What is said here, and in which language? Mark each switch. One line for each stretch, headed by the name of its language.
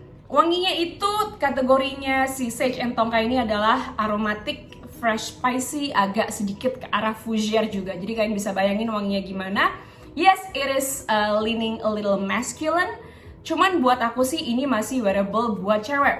Indonesian: Wanginya itu kategorinya si Sage and Tonka ini adalah aromatic, fresh, spicy, agak sedikit ke arah fougere juga. Jadi kalian bisa bayangin wanginya gimana.
English: Yes, it is leaning a little masculine.
Indonesian: Cuman buat aku sih ini masih wearable buat cewek.